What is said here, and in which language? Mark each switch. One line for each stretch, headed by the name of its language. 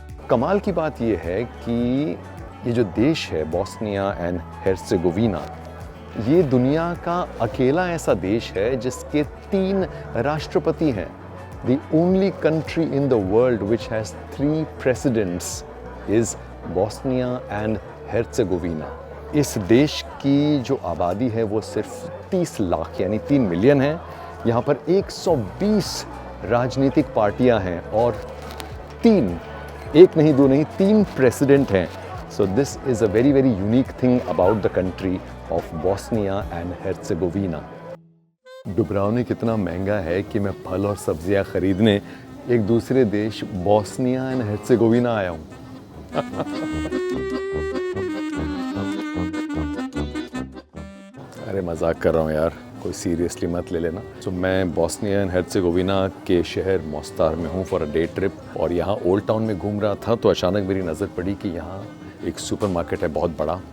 Hindi: कमाल की बात यह है कि ये जो देश है बॉस्निया एंड हेर्जेगोविना, ये दुनिया का अकेला ऐसा देश है जिसके 3 राष्ट्रपति हैं।
English: The only country in the world which has 3 presidents is Bosnia and Herzegovina.
Hindi: इस देश की जो आबादी है वो सिर्फ 30 लाख यानी 3 मिलियन है। यहाँ पर 120 राजनीतिक पार्टियाँ हैं और 1 नहीं 2 नहीं 3 प्रेसिडेंट हैं।
English: So this is a very very unique thing about the country of Bosnia and Herzegovina.
Hindi: डुब्रावनिक इतना महंगा है कि मैं फल और सब्जियां खरीदने एक दूसरे देश बॉस्निया एंड हेर्जेगोविना आया हूँ। अरे मजाक कर रहा हूँ यार, कोई सीरियसली मत ले लेना। तो मैं बॉस्निया एंड हेर्जेगोविना के शहर मोस्टार में हूँ
English: for a day trip,
Hindi: और यहाँ ओल्ड टाउन में घूम रहा था तो अचानक मेरी नज़र पड़ी कि यहाँ एक सुपरमार्केट है बहुत बड़ा।